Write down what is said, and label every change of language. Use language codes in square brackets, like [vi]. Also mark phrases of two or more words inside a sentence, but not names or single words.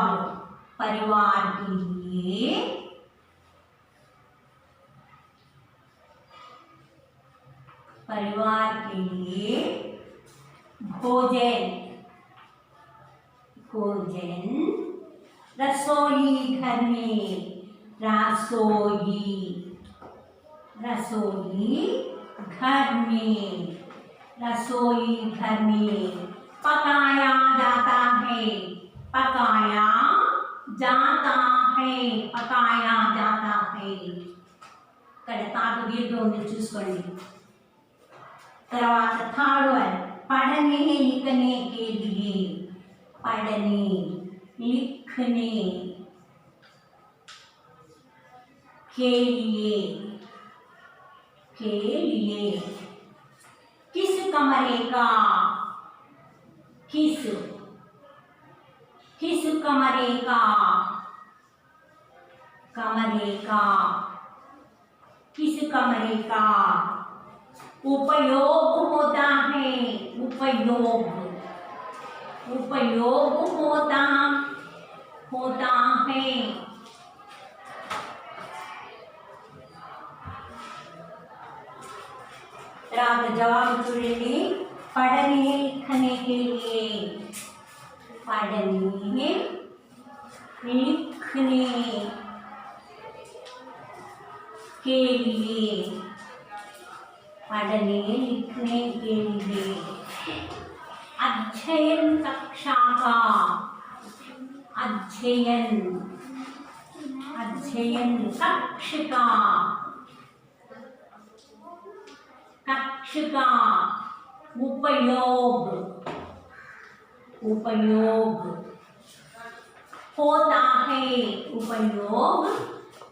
[hi] परिवार के लिए भोजन रसोई घर में पकाया जाता है. [te] ఇక్కడ తాటు దీర్ఘం ఉంది చూసుకోండి. [en] తర్వాత third one. [hi] पढ़ने लिखने के लिए किस कमरे का उपयोग होता है. [te] తర్వాత జవాబు చూడండి. [hi] पढ़ने लिखने के लिए पढ़ने लिखने के लिए अध्ययन कक्षा का अध्ययन कक्ष का उपयोग होता है.